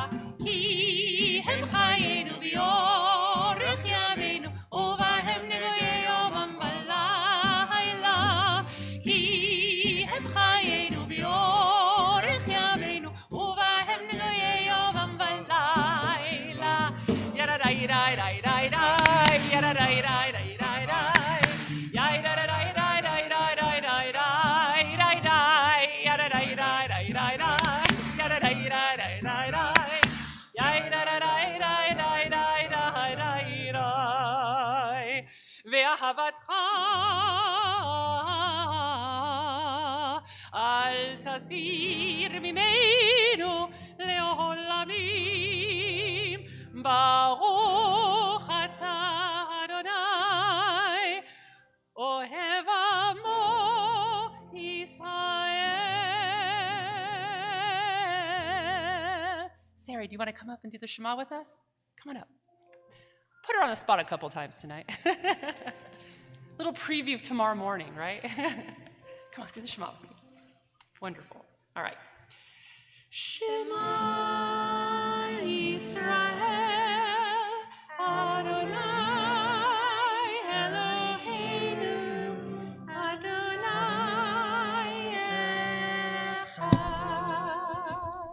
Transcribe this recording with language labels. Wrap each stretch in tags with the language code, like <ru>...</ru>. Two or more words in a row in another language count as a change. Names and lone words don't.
<he>כי הם חיינו ואורך ימינו, ובהם נגויה יומם ולילה. כי הם חיינו ואורך ימינו, ובהם נגויה יומם ולילה. ידאי די די די די, ידאי די די די די די, ידאי די די די די די די די די די, ידאי די די די די די, ידאי די די די די די, ידאי די די די די די. ואהבתך אל תסיר ממנו לעולמים. ברוך אתה אדוני, אוהב עמו ישראל.</he> <en>Sarah, do you want to come up and do the Shema with us? Come on up. Put her on the spot a couple times tonight. Little preview of tomorrow morning, right? Come on, do the Shema with me. Wonderful. All right.</en> <he>שמע ישראל, אדני אלהינו, אדני אחד.</he>